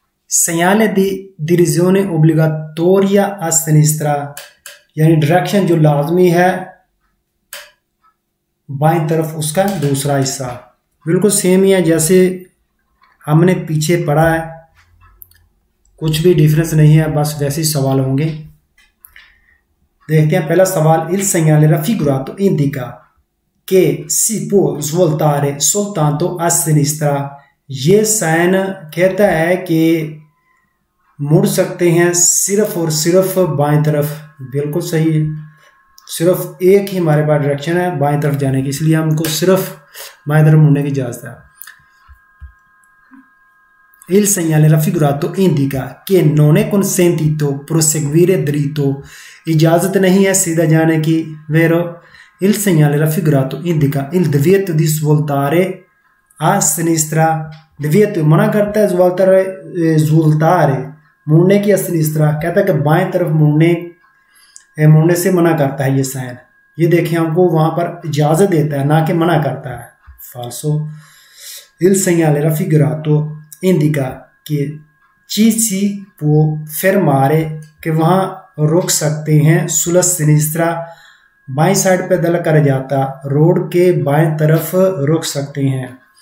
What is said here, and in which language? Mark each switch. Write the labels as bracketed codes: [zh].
[it] segnale di direzione obbligatoria a sinistra, [hi] यानी direction जो लाजमी है बाईं तरफ उसका दूसरा हिस्सा। बिल्कुल सेम ही है जैसे हमने पीछे पढ़ा है, कुछ भी डिफरेंस नहीं है, बस वैसे ही सवाल होंगे। देखते हैं पहला सवाल। [it] Il segnale raffigurato indica che si può svoltare soltanto a sinistra। [hi] ये साइन कहता है कि मुड़ सकते हैं सिर्फ और सिर्फ बाएं तरफ। बिल्कुल सही है, सिर्फ एक ही हमारे पास डायरेक्शन है बाएं तरफ जाने की, इसलिए हमको सिर्फ बाएं तरफ मुड़ने की इजाजत है। [it] Il segnale raffigurato indica che non è consentito proseguire dritto। [hi] इजाजत नहीं है सीधा जाने की। [it] Vero? Il segnale raffigurato indica il divieto di svoltare a sinistra। [hi] divieto मना करता है, svoltare मुड़ने की [it] a sinistra [hi] कहता है कि बाएं तरफ मुड़ने से मना करता है ये साइन। ये देखिए हमको वहां पर इजाजत देता है ना कि मना करता है। [it] Falso। Il segnale raffigurato indica [hi] कि [it] ci si può fermare [hi] कि वहां रुक सकते हैं [it] sulla sinistra [hi] बाईं साइड पे दल कर जाता, रोड के बाएं तरफ रुक सकते हैं।